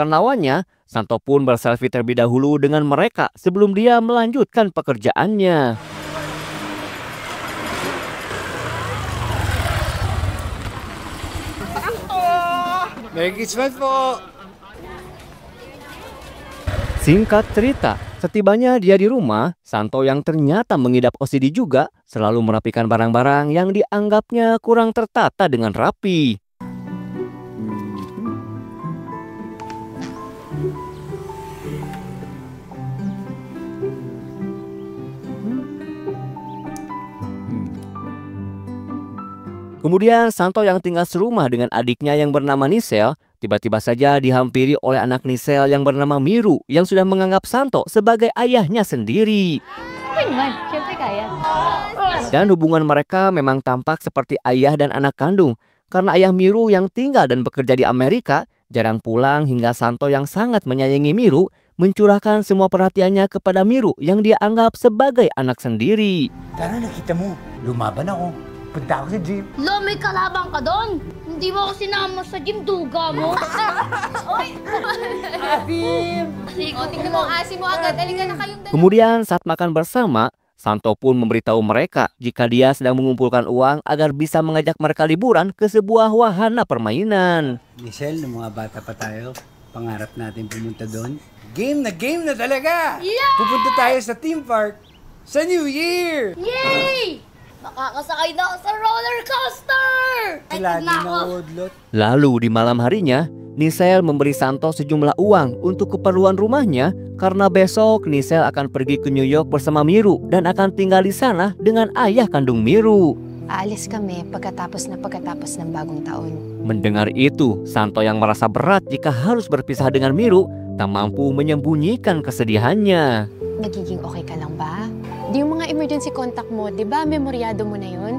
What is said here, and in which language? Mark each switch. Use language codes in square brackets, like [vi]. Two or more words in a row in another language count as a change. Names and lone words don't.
[id] lawannya, Santo pun berselfie terlebih dahulu dengan mereka sebelum dia melanjutkan pekerjaannya. [tl] Merry Christmas po! [id] Singkat cerita, setibanya dia di rumah, Santo yang ternyata mengidap OCD juga selalu merapikan barang-barang yang dianggapnya kurang tertata dengan rapi. Kemudian Santo yang tinggal serumah dengan adiknya yang bernama Nisel, tiba-tiba saja dihampiri oleh anak Nisel yang bernama Miru yang sudah menganggap Santo sebagai ayahnya sendiri. [tl] naman. Siyempre kaya. [id] Dan hubungan mereka memang tampak seperti ayah dan anak kandung. Karena ayah Miru yang tinggal dan bekerja di Amerika jarang pulang hingga Santo yang sangat menyayangi Miru mencurahkan semua perhatiannya kepada Miru yang dia anggap sebagai anak sendiri. [tl] Tara, nakita mo. Lumaban ako. Punta ako sa gym. Lo, may kalabang ka doon. Hindi mo ako sinama sa gym, duga mo. Oy! Asim! O, tingnan mo, asim mo agad. Halika na kayong dalawa. [id] Kemudian saat makan bersama, Santo pun memberitahu mereka jika dia sedang mengumpulkan uang agar bisa mengajak mereka liburan ke sebuah wahana permainan. [tl] Michelle, nung mga bata pa tayo, pangarap natin pumunta doon. Game na talaga! Yeah! Pupunta tayo sa [en] theme park [tl] sa New Year! Yay! Makakasakay na ako sa [en] roller coaster! [tl] Lagi na ako. na udlot. [id] Lalu di malam harinya, Nisel memberi Santo sejumlah uang untuk keperluan rumahnya karena besok Nisel akan pergi ke New York bersama Miru dan akan tinggal di sana dengan ayah kandung Miru. [tl] Aalis kami pagkatapos ng bagong taon. [id] Mendengar itu, Santo yang merasa berat jika harus berpisah dengan Miru tak mampu menyembunyikan kesedihannya. [tl] Nagiging okay ka lang ba? Di yung mga [en] emergency contact [tl] mo, di ba memoryado mo na yun?